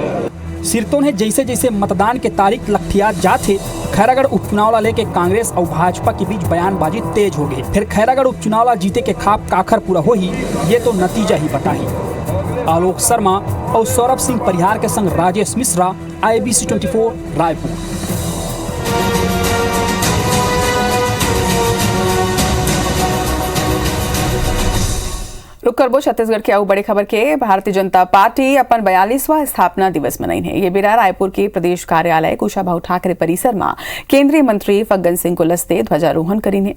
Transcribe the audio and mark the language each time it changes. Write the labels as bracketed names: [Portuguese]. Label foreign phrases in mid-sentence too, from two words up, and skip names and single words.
[Chhattisgarhi] सिरतों ने जैसे जैसे मतदान के तारीख लखियात जाते, खैरागढ़ उपचुनाव ला लेके कांग्रेस और भाजपा के बीच बयानबाजी तेज हो गई। फिर खैरागढ़ उपचुनाव ला जीते के खाप काखर पूरा हो ही, ये तो नतीजा ही बताही। आलोक शर्मा और सौरभ सिंह परिहार के संग राजेश मिश्रा, IBC 24 रायपुर। रुक करबो छत्तीसगढ़ के आऊ बड़ी खबर के। भारतीय जनता पार्टी अपन 42वां स्थापना दिवस मनाई है। ये बेरा रायपुर के प्रदेश कार्यालय कुशाभाऊ ठाकरे परिसर में केंद्रीय मंत्री फग्गन सिंह कुलस्ते ध्वजारोहण करीन है।